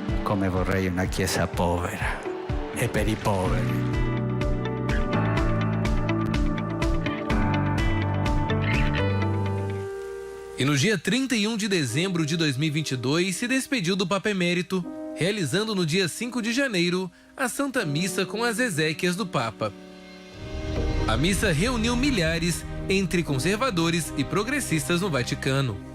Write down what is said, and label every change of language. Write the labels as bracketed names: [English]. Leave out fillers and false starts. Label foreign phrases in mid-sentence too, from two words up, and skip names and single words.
[Italian] come vorrei una chiesa povera e per i poveri. [Portuguese] E no dia 31 de dezembro de 2022, se despediu do Papa Emérito, realizando no dia 5 de janeiro a Santa Missa com as exéquias do Papa. A missa reuniu milhares entre conservadores e progressistas no Vaticano.